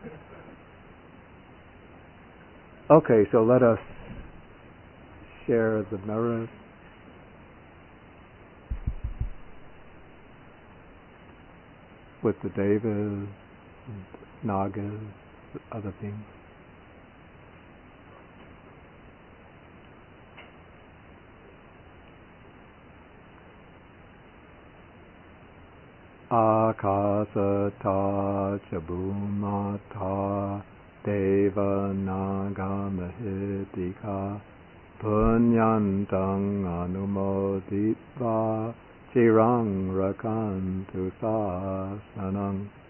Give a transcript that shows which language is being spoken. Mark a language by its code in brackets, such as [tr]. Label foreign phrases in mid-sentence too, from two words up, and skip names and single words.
[en] Okay, so let us share the merit. With the devas and nagas, other things. [pi] Akasata cha bhumata deva naga mahitika punyantang anumoditva chirang rakantu sasanang.